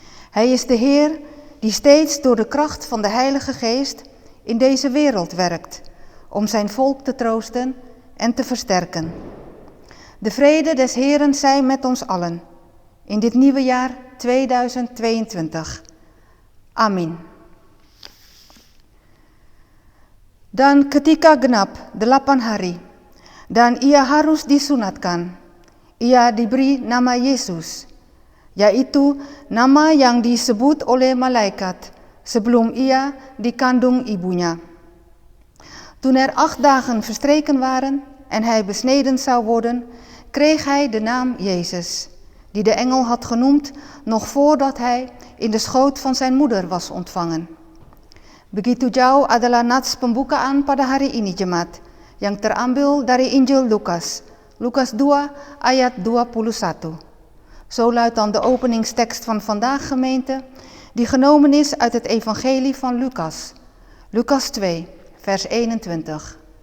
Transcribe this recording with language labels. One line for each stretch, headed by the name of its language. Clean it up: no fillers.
Dutch: Hij is de Heer die steeds door de kracht van de Heilige Geest in deze wereld werkt, om zijn volk te troosten en te versterken. De vrede des Heeren zij met ons allen, in dit nieuwe jaar 2022. Amin.
Indonesian: Dan ketika genap 8 hari, dan ia harus disunatkan, ia diberi nama Yesus, yaitu nama yang disebut oleh malaikat sebelum ia dikandung ibunya.
Dutch: Toen 8 dagen verstreken waren en hij besneden zou worden, kreeg hij de naam Jezus, die de engel had genoemd nog voordat hij in de schoot van zijn moeder was ontvangen.
Indonesian: Begitu jauh adalah nats pembukaan pada hari ini jemaat, yang terambil dari Injil Lukas, Lukas 2 ayat 21.
Dutch: Zo luidt dan de openingstekst van vandaag, gemeente, die genomen is uit het evangelie van Lucas, Lucas 2, vers 21.